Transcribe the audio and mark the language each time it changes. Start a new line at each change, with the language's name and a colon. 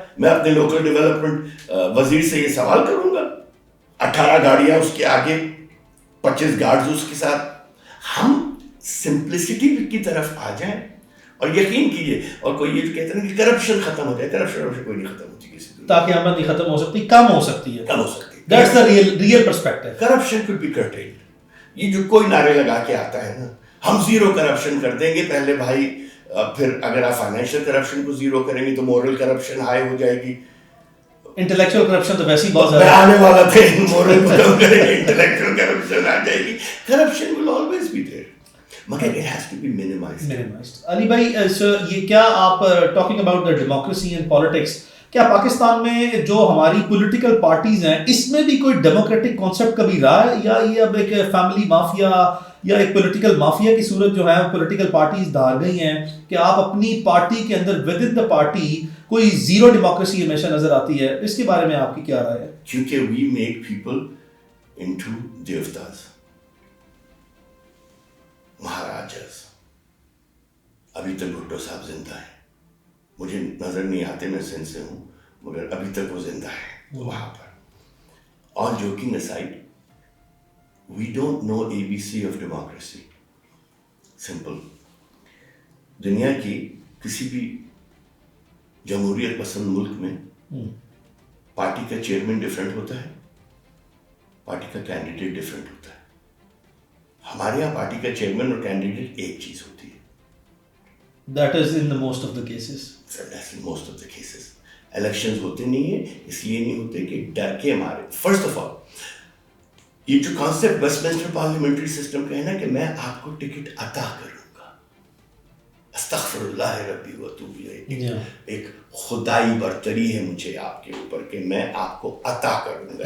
Urdu: میں اپنے local development وزیر سے یہ سوال کروں گا, 18 گاڑیاں اس کے آگے, 25 گارڈز اس کے ساتھ. ہم سمپلسٹی کی طرف آ جائیں اور یقین کیجیے. اور کوئی یہ کہتے ہیں کہ کرپشن ختم ہو جائے, کرپشن کوئی نہیں ختم ہوتی کسی دن. تاکہ آمدنی ختم ہو سکتی, کم ہو سکتی ہے, کم ہو سکتی ہے.
English: That's the real perspective. Corruption could be curtailed.
Urdu: یہ جو کوئی نعرے لگا کے آتا ہے نا, ہم زیرو کرپشن کر دیں گے پہلے بھائی, پھر اگر آپ فائنینشیل کرپشن کو زیرو کریں گے تو مورل کرپشن ہائی ہو جائے گی. انٹلیکچوئل کرپشن تو ویسے ہی بہت زیادہ آنے والا تھا, مورل کو کم کریں گے, انٹلیکچوئل کرپشن آ جائے گی.
English: corruption will always be there,
Urdu: مگر
English: it has to be minimized. Ali بھائی,
Urdu: یہ کیا آپ
English: talking about the democracy and politics,
Urdu: کیا پاکستان میں جو ہماری پولیٹیکل پارٹیز ہیں اس میں بھی کوئی ڈیموکریٹک کانسیپٹ کبھی رہا ہے، یا یہ اب ایک فیملی مافیا یا ایک پولیٹیکل مافیا کی صورت جو ہے پولیٹیکل پارٹیز دھار گئی ہیں کہ آپ اپنی پارٹی کے اندر
English: within the party
Urdu: کوئی زیرو ڈیموکریسی ہمیشہ نظر آتی ہے؟ اس کے بارے میں آپ کی کیا رائے ہے؟ کیونکہ
English: We make people into دیوتاز، مہاراجاز.
Urdu: ابھی تک بھٹو صاحب زندہ ہیں، مجھے نظر نہیں آتے، میں سندھ سے ہوں، مگر ابھی تک وہ زندہ ہے وہاں پر. اور
English: Joking aside, we don't know ABC of democracy. Simple.
Urdu: دنیا کی کسی بھی جمہوریت پسند ملک میں پارٹی کا چیئرمین ڈفرینٹ ہوتا ہے، پارٹی کا کینڈیڈیٹ ڈفرینٹ ہوتا ہے. ہمارے یہاں پارٹی کا چیئرمین اور کینڈیڈیٹ ایک چیز ہوتی ہے.
English: That is in the most of the cases. That's in most of the cases.
Urdu: Elections ہوتے نہیں ہیں، اس لیے نہیں ہوتے کہ ڈر کے مارے. فرسٹ آف آل یہ جو concept waste minister parliamentary system کا ہے نا کہ میں آپ کو ٹکٹ عطا کروں گا،
Arabic: استغفر اللہ ربی واتوب الیہ،
Urdu: ایک خدائی برتری ہے مجھے آپ کے اوپر کہ میں آپ کو عطا کروں گا.